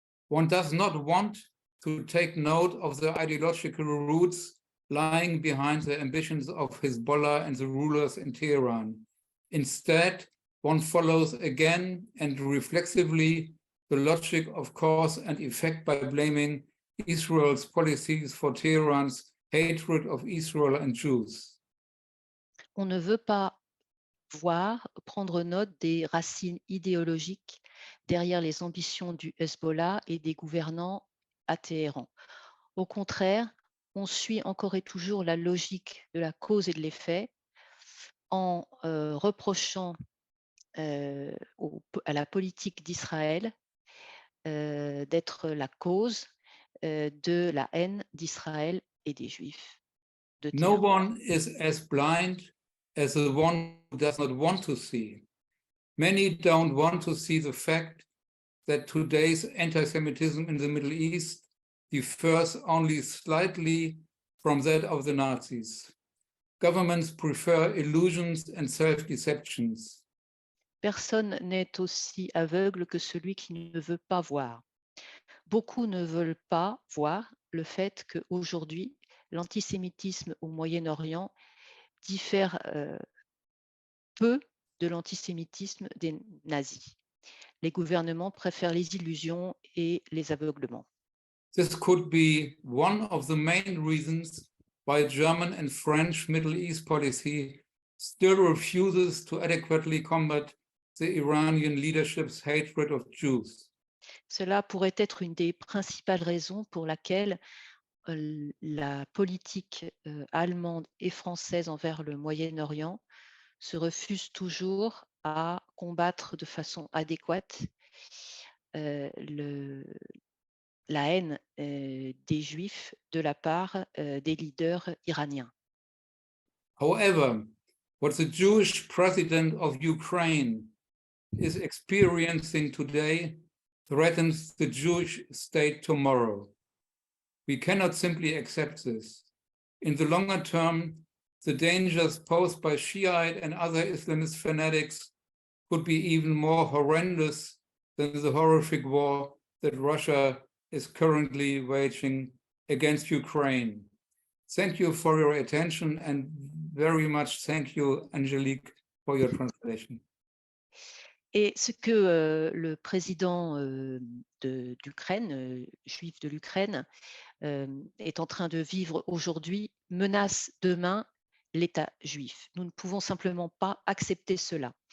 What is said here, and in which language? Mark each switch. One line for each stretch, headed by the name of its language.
English: One does not want to take note of the ideological roots lying behind the ambitions of Hezbollah and the rulers in Tehran. Instead, one follows again and reflexively the logic of cause and effect by blaming Israel's policies for Tehran's hatred of Israel and Jews.
French: On ne veut pas prendre note des racines idéologiques derrière les ambitions du Hezbollah et des gouvernants à Téhéran. Au contraire, on suit encore et toujours la logique de la cause et de l'effet en reprochant à la politique d'Israël d'être la cause de la haine d'Israël et des Juifs.
English: No one is as blind as the one who does not want to see. Many don't want to see the fact that today's anti-Semitism in the Middle East differs only slightly from that of the Nazis. Governments prefer illusions and self-deceptions.
French: Personne n'est aussi aveugle que celui qui ne veut pas voir. Beaucoup ne veulent pas voir le fait qu'aujourd'hui, l'antisémitisme au Moyen-Orient diffère peu de l'antisémitisme des nazis. Les gouvernements préfèrent les illusions et les aveuglements.
English: This could be one of the main reasons why German and French Middle East policy still refuses to adequately combat the Iranian leadership's hatred of Jews.
French: Cela pourrait être une des principales raisons pour laquelle la politique allemande et française envers le Moyen-Orient se refuse toujours à combattre de façon adéquate la haine des Juifs de la part des leaders iraniens.
English: However, what the Jewish president of Ukraine, is experiencing today threatens the Jewish state tomorrow. We cannot simply accept this. In the longer term, the dangers posed by Shiite and other Islamist fanatics could be even more horrendous than the horrific war that Russia is currently waging against Ukraine. Thank you for your attention, and very much thank you, Angelique, for your translation.
French: Et ce que le président d'Ukraine, juif de l'Ukraine, est en train de vivre aujourd'hui menace demain l'État juif. Nous ne pouvons simplement pas accepter cela.